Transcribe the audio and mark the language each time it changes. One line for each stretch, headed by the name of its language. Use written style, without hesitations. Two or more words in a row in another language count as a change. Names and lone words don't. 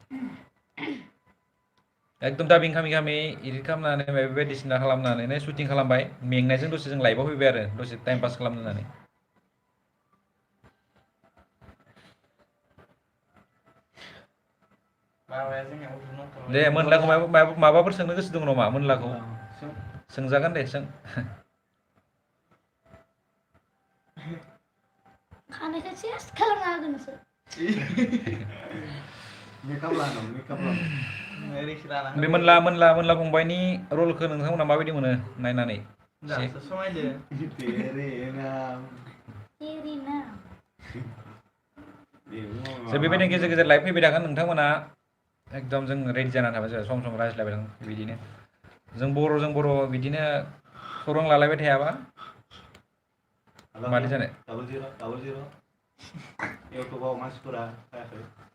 Bodo: एकदम दाबिं खामि एडिट खालामनानै माबा बायदिसिना खालामनानै शुटिं खालामबाय मेंनायजों दसे जों लाइभआव फैबाय आरो दसे
English: time pass
Bodo: खालामनो होननानै दे मोनलाखौ माबाफोर सोंनो गोसो दं नामा मोनलाखौ सोंजागोन दे सों खानायखौ सेस खालामना होगोन नोंसोर मेकआप लानो ओरैसो लाना बे मोनला फंबायनि रलखौ नोंथांमोना माबायदि मोनो नायनानै दासो समायदो तेरे नाम तेरी नाम बेबायदिनो गेजेर गेजेर लाइभ फैबाय थागोन नोंथांमोना एकदम जों रेडि जानानै थाबाय सम सम रायज्लायबाय थागोन बिदिनो जों बर' बिदिनो खौरां लालायबाय थायाबा मादि जानो डाबल जिर' इउटुबाव मानसिफोरा जायाखै